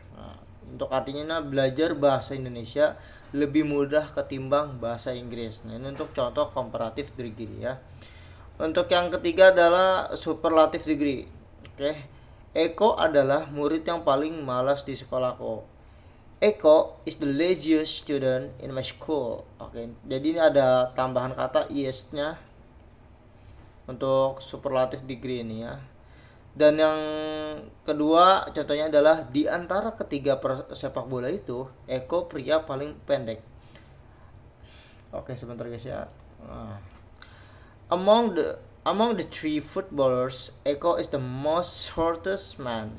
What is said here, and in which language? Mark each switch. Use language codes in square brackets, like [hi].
[id] Nah, untuk artinya belajar bahasa Indonesia lebih mudah ketimbang bahasa Inggris. Nah, ini untuk contoh comparative degree ya. Untuk yang ketiga adalah superlative degree. Oke. Eko adalah murid yang paling malas di sekolahku. [en] Eko is the laziest student in my school. [id] Oke. Jadi ini ada tambahan kata is-nya untuk superlative degree ini ya. Dan yang kedua contohnya adalah di antara ketiga sepak bola itu, Eko pria paling pendek. Oke, sebentar guys ya. Nah. [en] Among the three footballers, Eko is the most shortest man.